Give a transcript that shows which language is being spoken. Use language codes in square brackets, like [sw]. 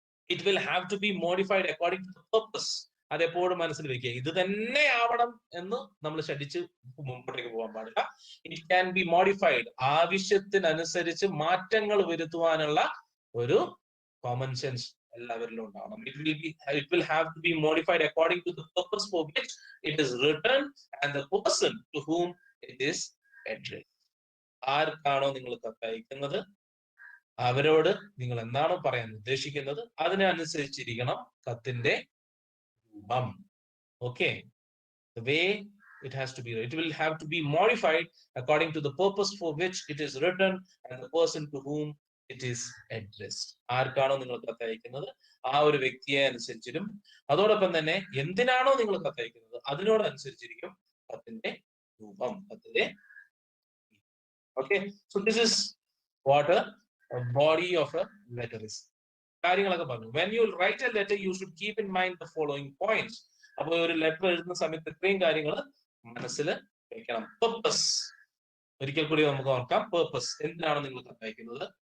[en] It will have to be modified according to the purpose. [ml] അതെപ്പോഴും മനസ്സിൽ വെക്കുക. ഇത് തന്നെ ആവണം എന്ന് നമ്മൾ ശഠിച്ച് മുമ്പോട്ടേക്ക് പോകാൻ പാടില്ല. [en] It can be modified. [ml] ആവശ്യത്തിനനുസരിച്ച് മാറ്റങ്ങൾ വരുത്തുവാനുള്ള ഒരു കോമൺ സെൻസ് എല്ലാവരിലും ഉണ്ടാവണം. [en] It will have to be modified according to the purpose for which it is written and the person to whom it is addressed. [ml] ആർക്കാണോ നിങ്ങൾ കത്തയക്കുന്നത് അവരോട് നിങ്ങൾ എന്താണോ പറയാൻ ഉദ്ദേശിക്കുന്നത് അതിനനുസരിച്ചിരിക്കണം കത്തിന്റെ രൂപം. [en] Okay, the way it has to be, it will have to be modified according to the purpose for which it is written and the person to whom it is addressed. [ml] ആർക്കാണോ നിങ്ങൾ കത്തയക്കുന്നത് ആ ഒരു വ്യക്തിയെ അനുസരിച്ചിരും, അതോടൊപ്പം തന്നെ എന്തിനാണോ നിങ്ങൾ കത്തയക്കുന്നത് അതിനോടനുസരിച്ചിരിക്കും കത്തിന്റെ രൂപം, കത്തിന്റെ. [en] Okay, so this is what a body of a letter is. [ml] കാര്യങ്ങളൊക്കെ പറഞ്ഞു. [en] When you write a letter you should keep in mind the following points. [ml] അപ്പോൾ ഒരു ലെറ്റർ എഴുതുന്ന സമയത്ത് ഇത്രയും കാര്യങ്ങൾ മനസ്സിൽ വെക്കണം. പർപ്പസ്, ഒരിക്കൽ കൂടി നമുക്ക് ഓർക്കാം. പർപ്പസ്, എന്തിനാണ് നിങ്ങൾ കത്തയക്കുന്നത്?